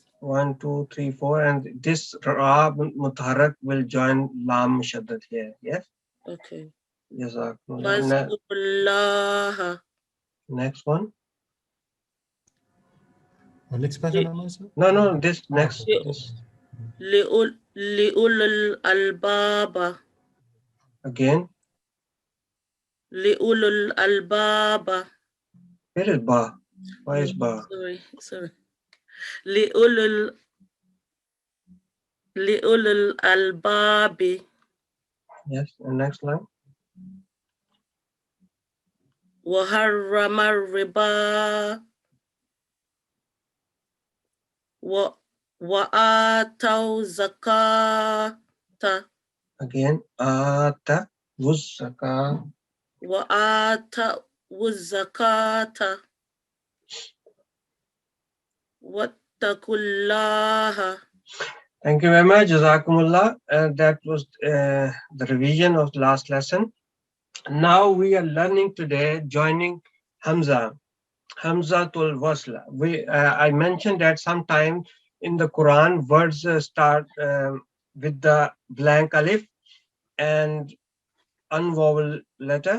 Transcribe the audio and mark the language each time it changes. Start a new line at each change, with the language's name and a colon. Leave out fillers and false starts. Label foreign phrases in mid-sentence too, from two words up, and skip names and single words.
English: 1, 2, 3, 4, and this
Arabic: راء متحركة
English: will join
Arabic: لام مشددة
English: here. Yes. Okay. Jazakumullah. Waskurullaha. Next one. Next question, sir? No, this next. Okay. This.
Arabic: لأولي الألباب.
English: Again.
Arabic: لأولي الألباب.
English: Where is ba? Why is ba?
Arabic: Sorry. لأولي الألباب.
English: Yes, and next line.
Arabic: وحرم الربا. وآتوا الزكاة. Again, آتوا الزكاة. وآتوا الزكاة. Wattaqullaha.
English: Thank you very much, Jazakumullah. That was the revision of the last lesson. Now we are learning today, joining Hamzah,
Arabic: همزة الوصل.
English: I mentioned that sometime in the Quran, words start with the blank alif and unvowel letter.